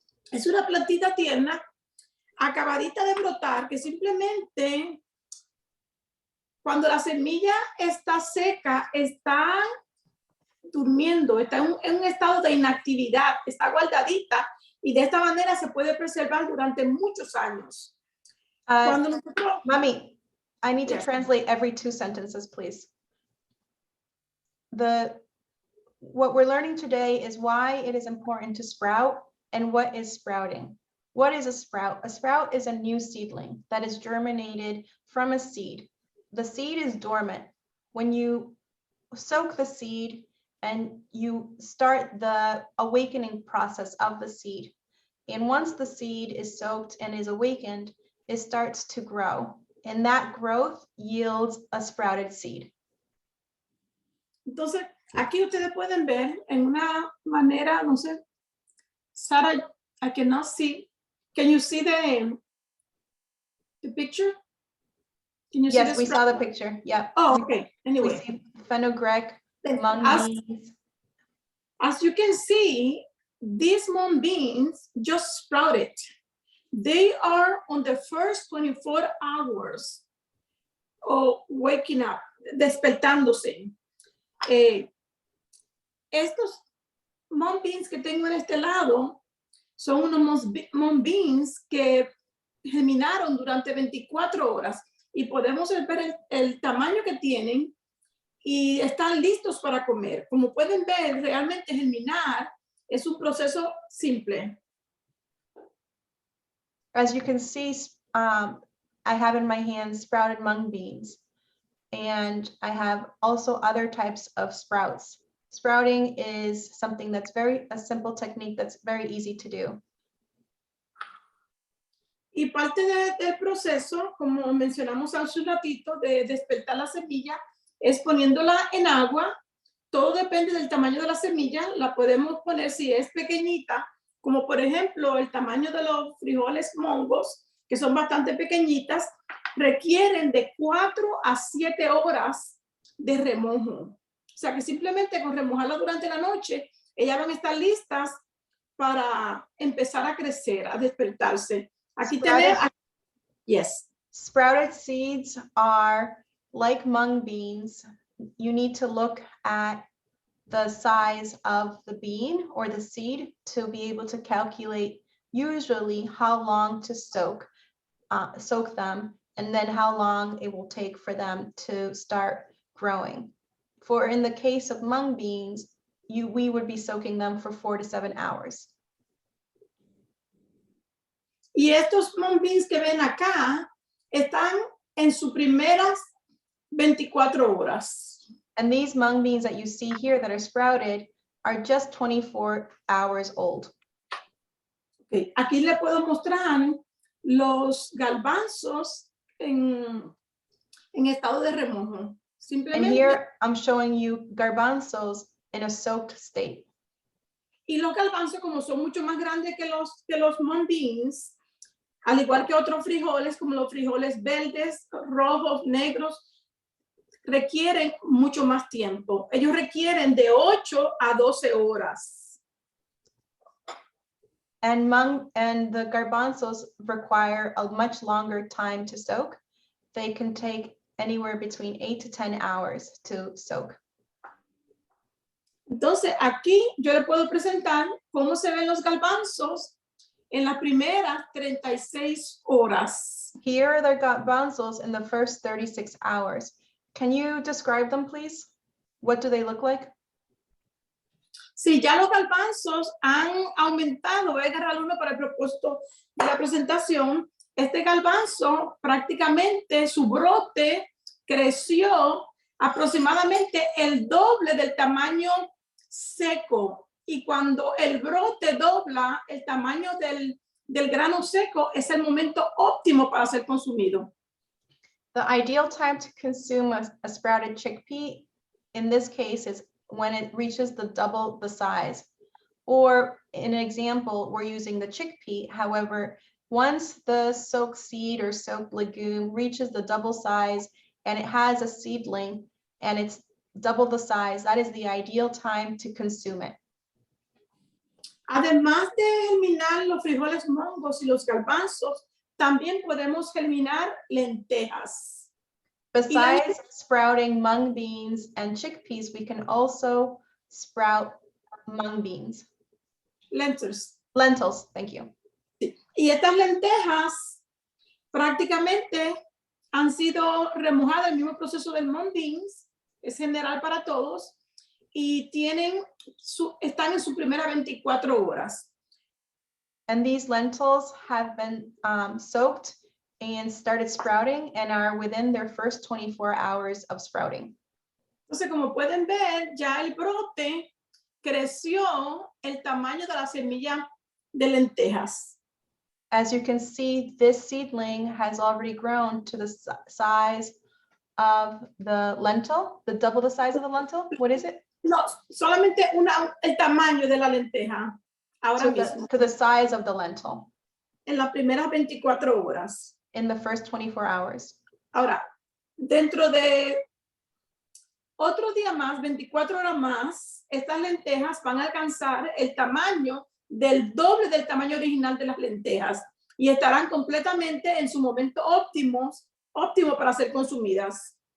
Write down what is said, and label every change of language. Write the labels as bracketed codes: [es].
[es] Es una plantita tierna, acabadita de brotar, que simplemente cuando la semilla está seca, está durmiendo, está en un estado de inactividad, está guardadita y de esta manera se puede preservar durante muchos años. Cuando nosotros... [en] Mommy, I need to translate every 2 sentences, please. What we're learning today is why it is important to sprout and what is sprouting. What is a sprout? A sprout is a new seedling that is germinated from a seed. The seed is dormant. When you soak the seed and you start the awakening process of the seed, and once the seed is soaked and is awakened, it starts to grow, and that growth yields a sprouted seed. [es] Entonces, aquí ustedes pueden ver en una manera, no sé, Sara, [en] I cannot see. Can you see the picture? Can you Yes, see we saw the picture. Yeah. Oh, okay. We Anyway. see fenugreek, mung beans. As you can see, these mung beans just sprouted. They are on the first 24 hours of waking up, [es] despertándose. Estos mung beans que tengo en este lado son unos mung beans que germinaron durante 24 horas y podemos ver el tamaño que tienen y están listos para comer. Como pueden ver, realmente germinar es un proceso simple. [en] As you can see, I have in my hands sprouted mung beans, and I have also other types of sprouts. Sprouting is something that's a simple technique that's very easy to do. [es] Y parte del proceso, como mencionamos hace un ratito, de despertar la semilla, es poniéndola en agua. Todo depende del tamaño de la semilla. La podemos poner si es pequeñita, como por ejemplo el tamaño de los frijoles mongos, que son bastante pequeñitas, requieren de 4 a 7 horas de remojo. O sea que simplemente con remojarla durante la noche, ellas van a estar listas para empezar a crecer, a despertarse. Aquí tenemos, yes. [en] Sprouted seeds are like mung beans. You need to look at the size of the bean or the seed to be able to calculate usually how long to soak them, and then how long it will take for them to start growing. For in the case of mung beans, we would be soaking them for 4 to 7 hours. [es] Y estos mung beans que ven acá están en sus primeras 24 horas. [en] And these mung beans that you see here that are sprouted are just 24 hours old. Okay. [es] Aquí le puedo mostrar los garbanzos en estado de remojo. [en] And here I'm showing you garbanzos in a soaked state. [es] Y los garbanzos, como son mucho más grandes que los mung beans, al igual que otros frijoles, como los frijoles verdes, rojos, negros, requieren mucho más tiempo. Ellos requieren de 8 a 12 horas. [en] And the garbanzos require a much longer time to soak. They can take anywhere between 8 to 10 hours to soak. [es] Entonces, aquí yo le puedo presentar cómo se ven los garbanzos en las primeras 36 horas. [en] Here are the garbanzos in the first 36 hours. Can you describe them, please? What do they look like? [es] Si ya los garbanzos han aumentado, voy a agarrar uno para el propósito de la presentación. Este garbanzo prácticamente su brote creció aproximadamente el doble del tamaño seco. Y cuando el brote dobla el tamaño del grano seco, es el momento óptimo para ser consumido. [en] The ideal time to consume a sprouted chickpea in this case is when it reaches double the size. Or in an example, we're using the chickpea. However, once the soaked seed or soaked legume reaches the double size and it has a seedling and it's double the size, that is the ideal time to consume it. [es] Además de germinar los frijoles mongos y los garbanzos, también podemos germinar lentejas. [en] Besides sprouting mung beans and chickpeas, we can also sprout mung beans. Lentils, thank you. [es] Y estas lentejas prácticamente han sido remojadas, el mismo proceso del mung beans, es general para todos, y están en su primera 24 horas. [en] And these lentils have been soaked and started sprouting and are within their first 24 hours of sprouting. [es] Entonces, como pueden ver, ya el brote creció el tamaño de la semilla de lentejas. [en] As you can see, this seedling has already grown to the size of the lentil, double the size of the lentil. What is it? [es] No, solamente el tamaño de la lenteja. Ahora mismo. [en] To the size of the lentil. [es] En las primeras 24 horas. [en] In the first 24 hours. [es] Ahora, dentro de otro día más, 24 horas más, estas lentejas van a alcanzar el tamaño del doble del tamaño original de las lentejas y estarán completamente en su momento óptimo para ser consumidas.